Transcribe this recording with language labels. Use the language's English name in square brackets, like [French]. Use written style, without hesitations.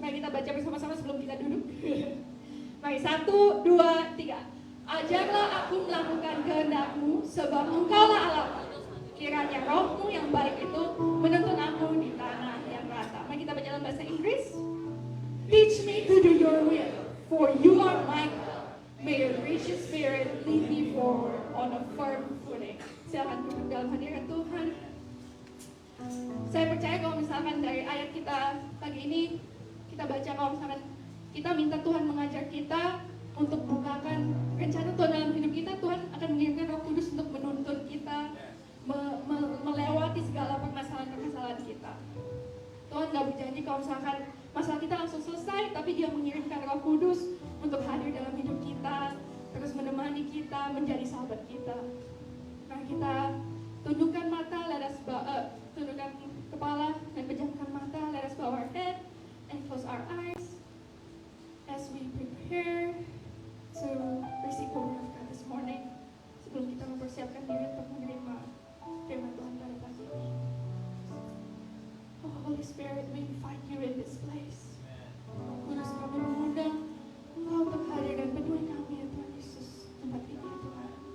[Indonesian] Mari kita baca bersama-sama sebelum kita duduk. Mari 1, 2, 3. Ajarlah aku melakukan kehendak-Mu, sebab Engkaulah Allah. Kiranya roh-Mu yang baik itu menuntun aku di tanah yang rata. Mari kita baca dalam bahasa Inggris. [English] Teach me to do your will, for you are my God. May your gracious spirit lead me forward on a firm footing. [Indonesian] Silakan duduk dalam hadirat Tuhan. Saya percaya kalau misalkan dari ayat kita pagi ini kita baca, kalau misalkan kita minta Tuhan mengajar kita untuk bukakan rencana Tuhan dalam hidup kita, Tuhan akan mengirimkan Roh Kudus untuk menuntun kita melewati segala permasalahan-permasalahan kita. Tuhan gak berjanji kalau misalkan masalah kita langsung selesai, tapi Dia mengirimkan Roh Kudus untuk hadir dalam hidup kita, terus menemani kita, menjadi sahabat kita. Nah, kita tundukkan mata, tundukkan kepala dan pejamkan mata. [English] Let us bow our head and close our eyes as we prepare to receive the word of God this morning. [Indonesian] Sebelum kita mempersiapkan diri untuk menerima firman Tuhan pada pagi ini. [English] Oh, Holy Spirit, we invite you in this place. [Indonesian] Kudus, kami mengundang Engkau untuk hadir dan penuhi kami ya Tuhan Yesus, tempat ini ya Tuhan.